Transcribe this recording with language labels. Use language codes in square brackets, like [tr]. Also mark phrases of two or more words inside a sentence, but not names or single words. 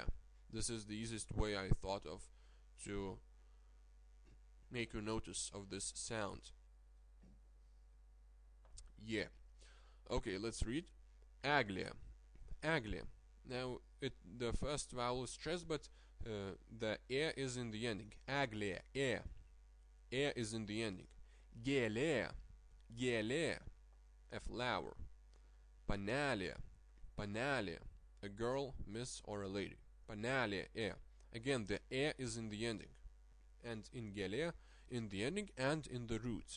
[en] This is the easiest way I thought of to make you notice of this sound. Yeah. Okay, let's read. Eglė. Eglė. Now, the first vowel is stressed, but the e is in the ending. Eglė. E. E is in the ending. [lt] Gėlė. Gėlė. [en] A flower. [lt] Panelė. Panelė. [en] A girl, miss, or a lady. Panelė. E. Again, the e is in the ending. And in gėlė, in the ending and in the root.